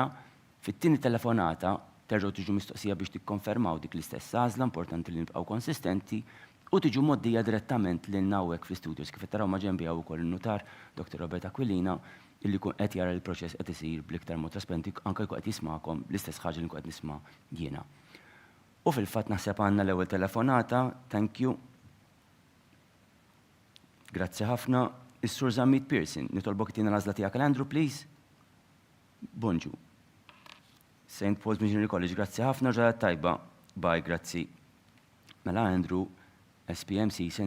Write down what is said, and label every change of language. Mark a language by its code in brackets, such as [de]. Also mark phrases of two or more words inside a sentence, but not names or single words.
[mt] Fit-tieni telefonata terġgħu tiġu mistoqsija biex tikkonfermaw dik l-istess għażla, importanti li nibqgħu konsistenti, u tiġu moddija direttament lil nawek fl-istudios. Kif taraw ma' ġenbi hawn ukoll in-notar Dr. Robert Aquilina illi kun qed jara l-proċess qed isir bl-iktar mod trasparenti anke jkun qed jisma'kom l-istess ħaġa li qed nisma' jiena. U fil-fatt naħseb għandna l-ewwel telefonata, [en] thank you. [mt] Grazzi ħafna. Is-Sur Zammit Pearson, nitolbok tina l-għażla tiegħek Andrew, please. Bonġu. St. Paul's Missionary College, grazzi ħafna, ġradat tajba. Bye, grazzi. Mela Andrew, SPMC St.